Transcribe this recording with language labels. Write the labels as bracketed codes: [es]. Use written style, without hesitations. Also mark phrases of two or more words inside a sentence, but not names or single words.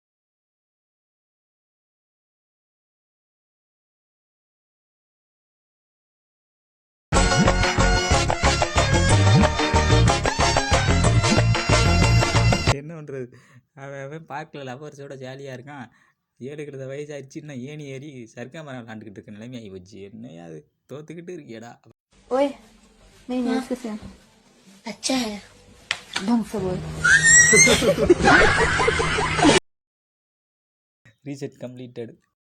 [ta] என்ன பண்ணுறது? அவன் பார்க்கல லவர்ஸோட ஜாலியாக இருக்கான். 7 வயசாகிடுச்சுன்னா ஏணி ஏறி சர்க்கா மரம் விளாண்டுக்கிட்டு இருக்க நிலைமை ஆகி போச்சு. என்னையா அது தோத்துக்கிட்டு இருக்கியடா. [hi] ओए नहीं नहीं उसके से अच्छा है ढंग से बोल. [en] reset completed.